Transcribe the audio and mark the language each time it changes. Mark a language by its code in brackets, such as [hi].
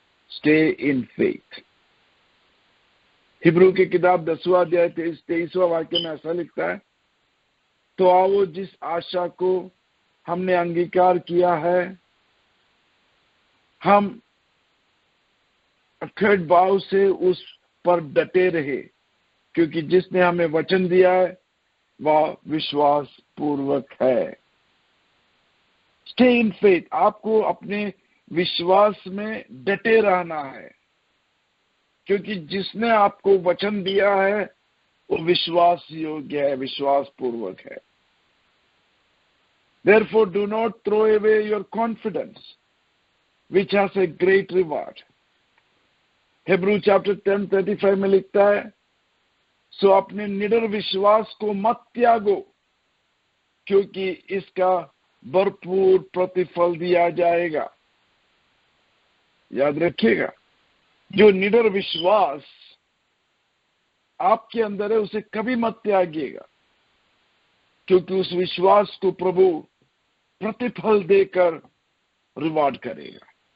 [en] Stay in faith. [hi] Hebrew की किताब 10वां अध्याय 23वां वाक्य में ऐसा लिखता है, तो आओ जिस आशा को हमने अंगीकार किया है, हम अखंड भाव से उस पर डटे रहे, क्योंकि जिसने हमें वचन दिया है वह विश्वास पूर्वक है। Stay in faith. आपको अपने विश्वास में डटे रहना है, क्योंकि जिसने आपको वचन दिया है वो विश्वास योग्य है, विश्वास पूर्वक है। [en] Therefore do not throw away your confidence, which has a great reward. [hi] Hebrew chapter 10:35 में लिखता है, सो अपने निडर विश्वास को मत त्यागो, क्योंकि इसका भरपूर प्रतिफल दिया जाएगा। याद रखिएगा, जो निडर विश्वास आपके अंदर है उसे कभी मत त्यागिएगा, क्योंकि उस विश्वास को प्रभु प्रतिफल देकर रिवॉर्ड करेगा।